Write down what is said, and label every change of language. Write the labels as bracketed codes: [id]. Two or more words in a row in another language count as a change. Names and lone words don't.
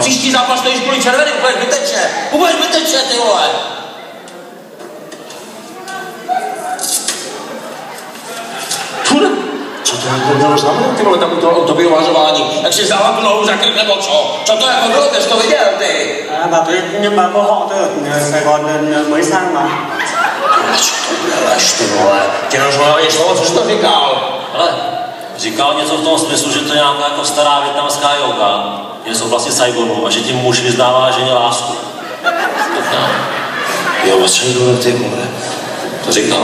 [cs] Příští zápas stojíš kvůli červeným, úplně zbytečně, ty vole. Co to to mělo znamenat, ty vole, tam to vyuvažování. Jak si vzala tu nohu za krk nebo co? Co to jako bylo, ty jsi to viděl, ty? [vi] Nhưng mà cô họ tôi ở Sài Gòn mới sang mà. [cs] Co to děláš, ty vole? Tě rozvolali slovo, co jsi to říkal? Ale říkal něco v tom smyslu, že to je nějaká jako stará vietnamská yoga, je z oblasti Saigonu a že tím muž vyznává ženě lásku. Jo, a co je tohle, ty vole? To říkal.